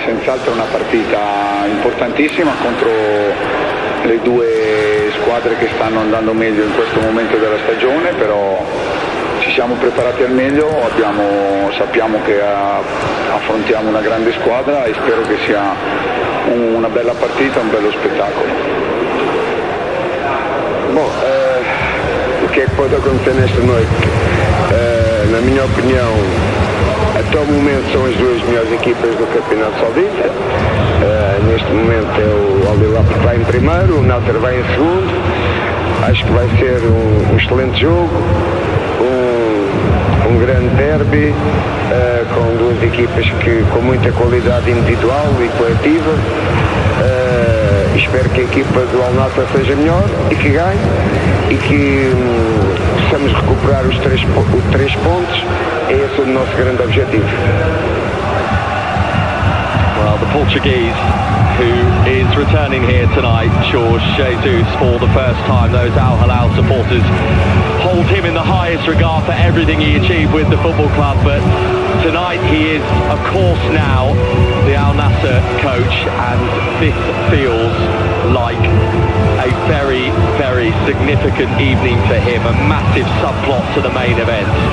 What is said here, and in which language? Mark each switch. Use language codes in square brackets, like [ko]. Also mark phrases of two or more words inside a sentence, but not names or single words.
[it] senz'altro una partita importantissima contro le due squadre che stanno andando meglio in questo momento della stagione, però ci siamo preparati al meglio, sappiamo che affrontiamo una grande squadra e spero che sia una bella partita, un bello spettacolo. [pt] Bom, o que é que pode acontecer nesta noite? Na minha opinião, até o momento são as duas melhores equipas do Campeonato Saudita. Neste momento é o Hilal que vai em primeiro, o Nassr vai em segundo. Acho que vai ser um excelente jogo, um grande derby, com duas equipas com muita qualidade individual e coletiva. Espero que a equipa do Al Nassr seja melhor e que ganhe e que possamos recuperar os três pontos. É esse o nosso grande objetivo. [en] Well, the Portuguese, who is returning here tonight, Jorge Jesus, for the first time. Those Al Hilal supporters hold him in the highest regard for everything he achieved with the football club, but tonight he is, of course, now the Al Nassr coach, and this feels like a very, very significant evening for him, a massive subplot to the main event.